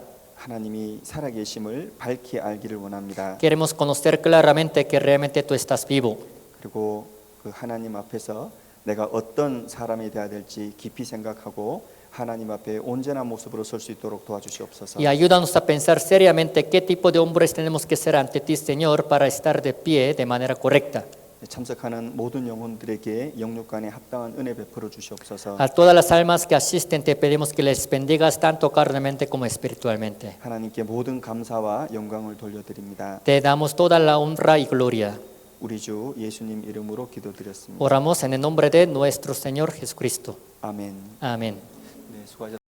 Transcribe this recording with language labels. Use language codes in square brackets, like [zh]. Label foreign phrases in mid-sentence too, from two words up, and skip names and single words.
[ko] 하나님이 살아계심을 밝히 알기를 원합니다. [es] Queremos conocer claramente que realmente tú estás vivo. [ko] 그리고 그 하나님 앞에서 내가 어떤 사람이 되어야 될지 깊이 생각하고 하나님 앞에 온전한 모습으로 설 수 있도록 도와주시옵소서. [es] Y ayúdanos a pensar seriamente qué tipo de hombres tenemos que ser ante ti, Señor, para estar de pie de manera correcta. [ko] 참석하는 모든 영혼들에게 영육간에 합당한 은혜 베풀어 주시옵소서. [es] A todas las almas que asisten te pedimos que les bendigas tanto carnalmente como espiritualmente. [ko] 하나님께 모든 감사와 영광을 돌려드립니다. [es] Te damos toda la honra y gloria. [ko] 우리 주 예수님 이름으로 기도드렸습니다. [es] Oramos en el nombre de nuestro Señor Jesucristo. [ko] 아멘. [es] Amén. [ko] 네, 수고하셨습니다.